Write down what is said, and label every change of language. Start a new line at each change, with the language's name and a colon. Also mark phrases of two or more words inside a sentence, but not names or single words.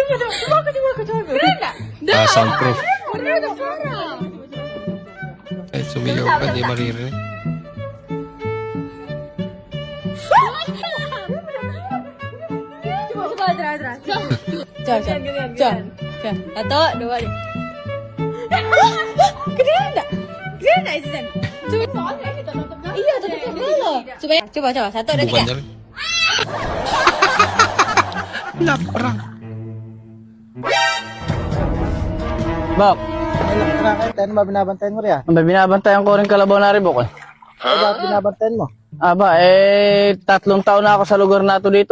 Filipino: Soundproof. Ay, Sumigaw ka, di maririnig.
Indonesian: Coba, atras. Jangan. Satu, dua. Kedengeran enggak? Kedengeran enggak, Susan? Coba. Iya, tutup dulu. Coba. Satu, dua, Bukan tiga.
Filipino: na rin. Laprak. Bak, ang binabantayan ko rin kalabaw na ribok eh. Bakit binabantayan mo? Aba, 3 taon na ako sa lugar na to dito.